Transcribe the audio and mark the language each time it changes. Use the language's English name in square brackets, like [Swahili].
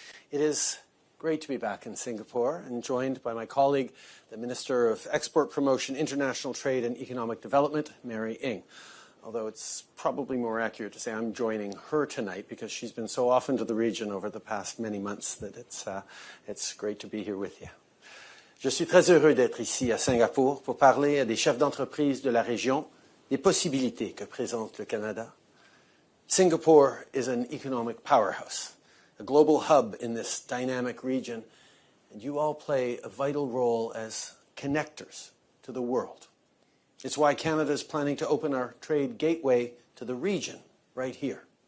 [English] It is great to be back in Singapore and joined by my colleague, the Minister of Export Promotion, International Trade and Economic Development, Mary Ng. Although it's probably more accurate to say I'm joining her tonight because she's been so often to the region over the past many months that it's great to be here with you. [French] Je suis très heureux d'être ici à Singapour pour parler à des chefs d'entreprise de la région des possibilités que présente le Canada. [English] Singapore is an economic powerhouse, a global hub in this dynamic region, and you all play a vital role as connectors to the world. It's why Canada is planning to open our trade gateway to the region right here.